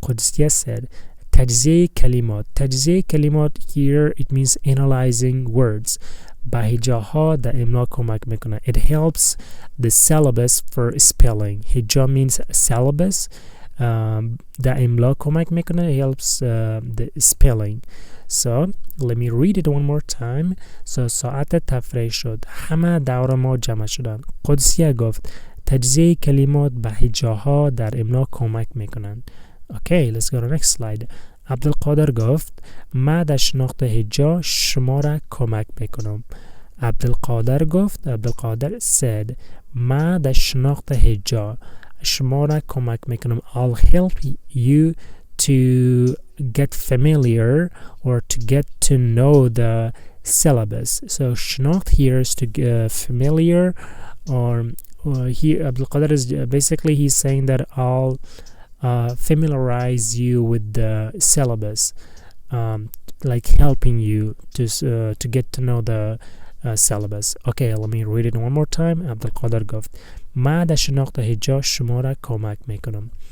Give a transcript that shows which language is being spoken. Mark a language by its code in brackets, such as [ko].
[fa] قدسیه [en] said [fa] تجزیه کلمات. تجزیه کلمات [en] here it means analyzing words. [fa] به هجاها در املا کمک میکنه. [en] It helps the syllabus for spelling. [fa] هجا [en] means syllabus. [fa] در املا کمک میکنه. [en] Helps the spelling. So let me read it one more time. [fa] So ساعت تفریح شد. همه دور ما جمع شدن. قدسیه گفت تجزیه کلمات به هجاها در املا کمک میکنن. [en] Okay, let's go to the next slide. [fa] عبدالقادر گفت من در شناخت هجا شما را کمک میکنم. عبدالقادر گفت. عبدالقادر [en] said [fa] من در شناخت هجا شما را کمک میکنم. [en] I'll help you to get familiar or to get to know the syllabus. So [fa] شناخت [en] here is to get familiar or here Abdul is basically he's saying that I'll familiarize you with the syllabus, like helping you to get to know the syllabus. Okay, let me read it one more time. [fa] Abdul گفت من در شناخت هجا شما را کمک میکنم.